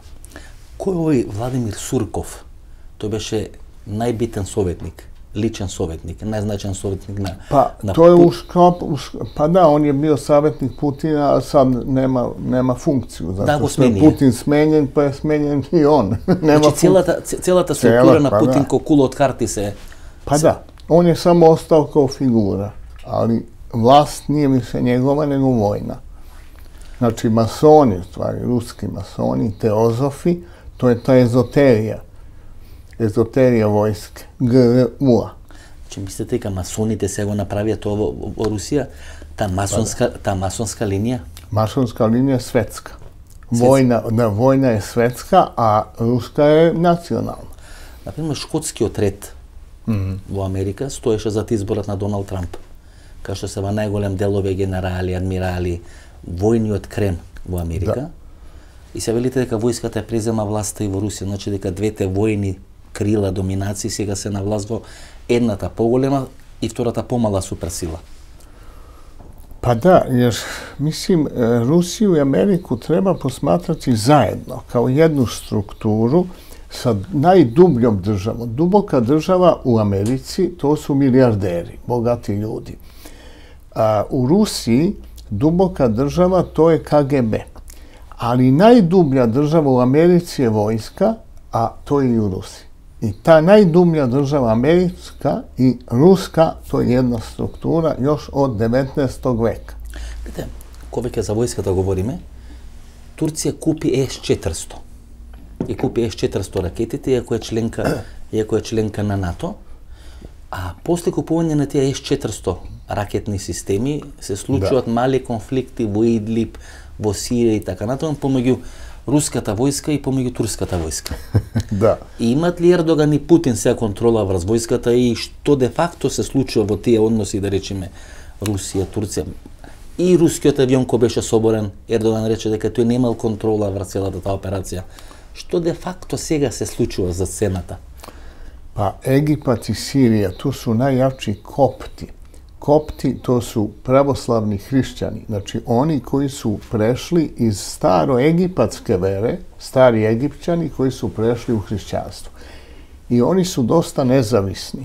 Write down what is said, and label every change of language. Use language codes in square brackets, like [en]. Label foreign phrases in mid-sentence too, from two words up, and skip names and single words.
[mk] Кој е овој Владимир Сурков? Тој беше најбитен советник, личен советник, најзначаен советник на [sr] Pa [mk] на [sr] to je pa da, on je bio savjetnik Putina, a sad nema funkciju. Da, Zato [mk] go [sr] što je smenio. Putin smenjen, pa je smenjen i on. Nema [mk] Значи целата структура на [sr] pa [mk] Путин [sr] da. [mk] ко кула од карти се. [sr] Pa da, on je samo ostao kao figura, ali vlast nije više njegova nego vojna. Znači masoni, u stvari, ruski masoni, teozofi, to je ta ezoterija vojske, GRU-a. [mk] Значи мислите дека масоните се го направија тоа во Русија, таа масонска линија? [sr] Masonska linija je svetska. Vojna je svetska, a ruska je nacionalna. [mk] Например, шкотскиот ред во Америка стоеше зад изборот на Доналд Трамп. Кај што се во најголем дел овие генерали, адмирали, војниот крем во Америка. Да. И се велите дека војската презема власта и во Русија, значи дека двете војни крила доминации сега се на власт во едната поголема и втората помала суперсила. [sr] Pa da, jer mislim, Rusiju i Ameriku treba posmatrati zajedno, kao jednu strukturu. sa najdubljom državom. Duboka država u Americi, to su milijarderi, bogati ljudi. A u Rusiji duboka država, to je KGB. Ali najdublja država u Americi je vojska, a to je i u Rusiji. I ta najdublja država američka i ruska, to je jedna struktura još od 19. veka. Vidite, ko već za vojskата [mk] говориме, Турција купи С-400. И купи С-400 ракетите, иако е членка на НАТО. А после купување на тие С-400 ракетни системи се случуваат мали конфликти во Идлиб, во Сирија и така натаму помеѓу руската војска и помеѓу турската војска. Да. И имат ли Ердоган и Путин сега контрола врз војската и што [la] de facto [mk] се случува во тие односи, да речеме, Русија, Турција? И рускиот авион кој беше соборен, Ердоган рече дека тој немал контрола врз целата таа операција. Што [la] de facto [mk] сега се случува за сцената? [sr] Pa Egipat i Sirija, tu su najjači kopti. Kopti, to su pravoslavni hrišćani. Znači, oni koji su prešli iz staroegipatske vere, stari Egipćani koji su prešli u hrišćanstvo. I oni su dosta nezavisni.